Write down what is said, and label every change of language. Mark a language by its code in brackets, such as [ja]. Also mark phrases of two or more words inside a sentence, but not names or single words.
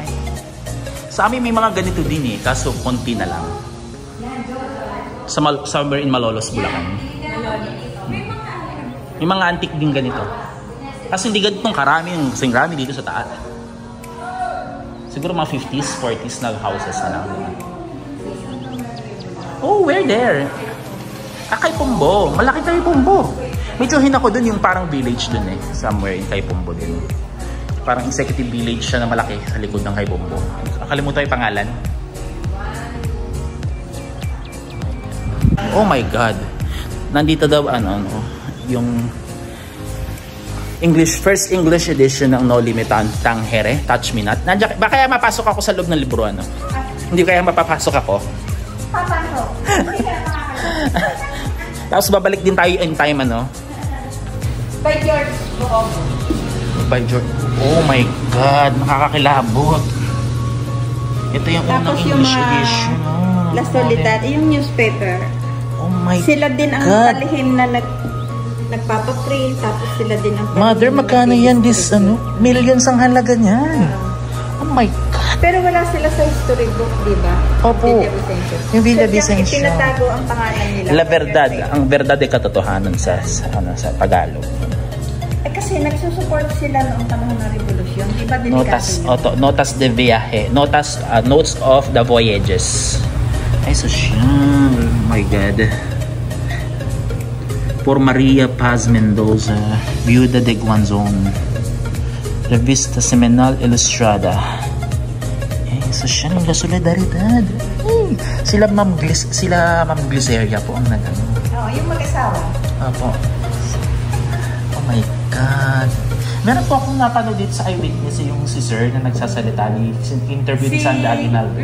[tl] Sa amin may mga ganito din kaso konti na lang. [en] Somewhere in [tl] Malolos, Bulacan. May mga antique din ganito. Kasi hindi ganitong karami yung rami dito sa taas. Siguro mga 50s, 40s na houses na lang. [en] We're there. [tl] Kay Pombo. Malaki kay Pombo. Medyo hinako dun yung parang village dun [en] somewhere in [tl] kay Pombo din. Parang [en] executive village [tl] siya na malaki sa likod ng kay Pombo. Nakalimutan yung pangalan. [en] Oh my God. [tl] Nandito daw yung [en] first English edition [tl] ng No Limit Tangere, [en] Touch Me Not. [tl] Baka kaya mapasok ako sa loob ng libro Hindi kaya mapapasok ako. Papasok. Tapos babalik din tayo [en] in time By George. by George. Oh my God, [tl] nakakakilabot. Ito yung unang [en] English edition. [tl] La Soledad, yung newspaper. [en] Oh my God. [tl] Sila din ang palihim na nagpapaprint, tapos sila din ang Mother, magkano yan? Millions ang halaga niyan. [en] Oh my God. [tl] Pero wala sila sa history book, di ba? Opo. Yung Villa Vicencio. Tinatago ang pangalan nila. La Verdad. Ang verdad ay katotohanan sa Tagalog. Kasi nagsusupport sila noong panahon ng revolusyon. Di ba delikado yun? [es] Notas de viaje. [en] Notes of the voyages. [tl] Ay, so siya. [en] Oh my God. [es] Por Maria Paz Mendoza, Viuda de Guanzon. Revista Semanal Ilustrada. [tl] Ay, so siya ng La Solidaridad. Sila Ma'am Gliceria po ang nagano. Oo, yung mag-asawa. [en] Opo. Oh my God. [tl] Meron po akong napanood dito sa Eyewitness yung si Sir na nagsasalita ni interview ni Sandra Aguinaldo.